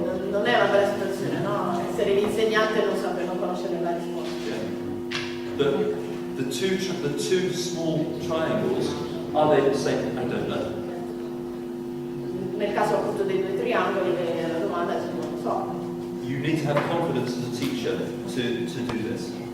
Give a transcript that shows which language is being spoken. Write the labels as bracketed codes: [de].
[it] Non è una bella situazione, no? Essere l'insegnante e non conoscere la risposta. [en] The two small triangles, are they the same? I don't know. [it] Nel caso appunto dei due triangoli, la domanda è se non lo so. [en] You need to have confidence as a teacher to do this.